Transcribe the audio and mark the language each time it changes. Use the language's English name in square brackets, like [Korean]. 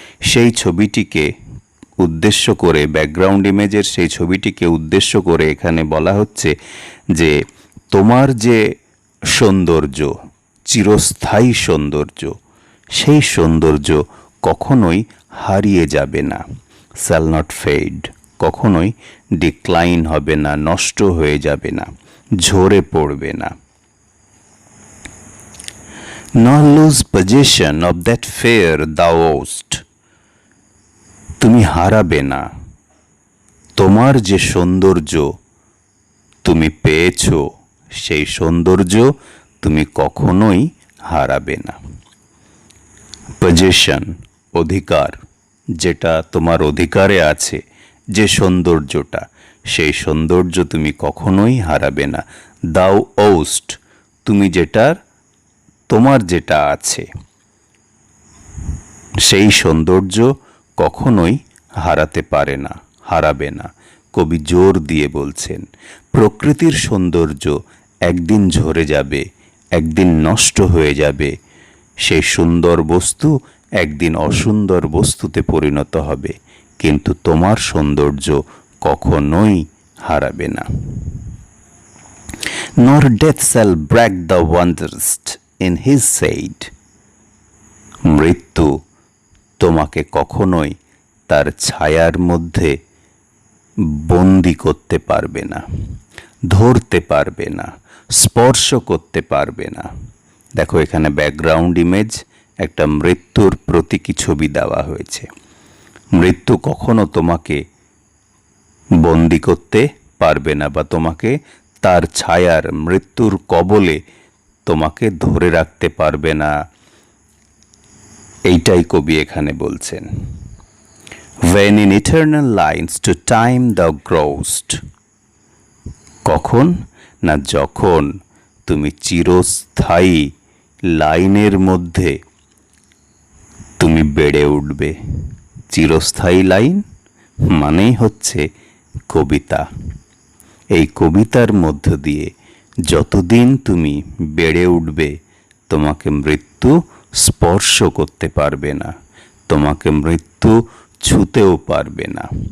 [Bangla] সেই ছবিটিকে উদ্দেশ্য করে, ব্যাকগ্রাউন্ড ইমেজের সেই ছবিটিকে উদ্দেশ্য করে এখানে বলা হচ্ছে যে তোমার যে সৌন্দর্য, চিরস্থায়ী সৌন্দর্য, সেই সৌন্দর্য কখনোই হারিয়ে যাবে না, [English] shall not fade, [Bangla] কখনোই ডিক্লাইন হবে না, নষ্ট হয়ে যাবে না, ঝরে পড়বে না। [English] Nor lose possession of that fair thou owest. [Bangla] তুমি হারাবে না তোমার যে সৌন্দর্য তুমি পেয়েছো, সেই সৌন্দর্য তুমি কখনোই হারাবে না। পজেশন, অধিকার, যেটা তোমার অধিকারে আছে, যে সৌন্দর্যটা, সেই সৌন্দর্য তুমি কখনোই হারাবে না। [English] thou ow'st, [Bangla] তুমি যেটার, তোমার যেটা আছে, সেই সৌন্দর্য কখনোই হারাতে পারে না, হারাবে না। কবি জোর দিয়ে বলছেন প্রকৃতির সৌন্দর্য একদিন ঝরে যাবে, একদিন নষ্ট হয়ে যাবে, সেই সুন্দর বস্তু একদিন অসুন্দর বস্তুতে পরিণত হবে, কিন্তু তোমার সৌন্দর্য কখনোই হারাবে না। [English] Nor death shall break the wanderest in his shade. [Bangla] মৃত্যু তোমাকে কখনোই তার ছায়ার মধ্যে বন্দি করতে পারবে না, ধরতে পারবে না, স্পর্শ করতে পারবে না। দেখো এখানে ব্যাকগ্রাউন্ড ইমেজ, একটা মৃত্যুর প্রতীকী ছবি দেওয়া হয়েছে। মৃত্যু কখনো তোমাকে বন্দি করতে পারবে না, বা তোমাকে তার ছায়ার, মৃত্যুর কবলে তোমাকে ধরে রাখতে পারবে না, এইটাই কবি এখানে বলছেন। [English] When in eternal lines to time thou growest. [Bangla] কখন? না যখন তুমি চিরস্থায়ী লাইনের মধ্যে তুমি বেড়ে উঠবে। চিরস্থায়ী লাইন মানেই হচ্ছে কবিতা। এই কবিতার মধ্য দিয়ে যতদিন তুমি বেড়ে উঠবে তোমাকে মৃত্যু স্পর্শ করতে পারবে না, তোমাকে মৃত্যু ছুঁতেও পারবে না।